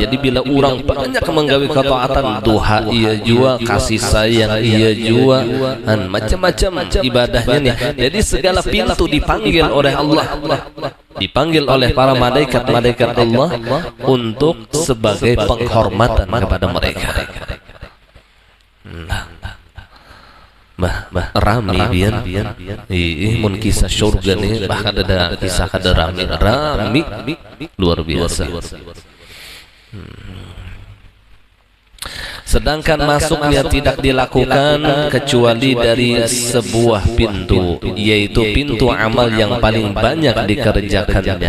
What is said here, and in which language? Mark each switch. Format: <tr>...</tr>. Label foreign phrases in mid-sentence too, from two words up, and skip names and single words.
<id>Jadi bila orang banyak menggawi ketaatan, duha ia jua, kasih sayang ia jua, macam-macam ibadahnya nih. Jadi segala pintu dipanggil oleh Allah, dipanggil oleh para malaikat-malaikat Allah untuk sebagai penghormatan kepada mereka.</id> <bjn>Rami bian mun kisah surga nih, bahkan ada kisah kada rami luar biasa.</bjn> <id>Sedangkan masuknya tidak dilakukan kecuali dari sebuah pintu, yaitu pintu amal yang paling banyak dikerjakannya.</id>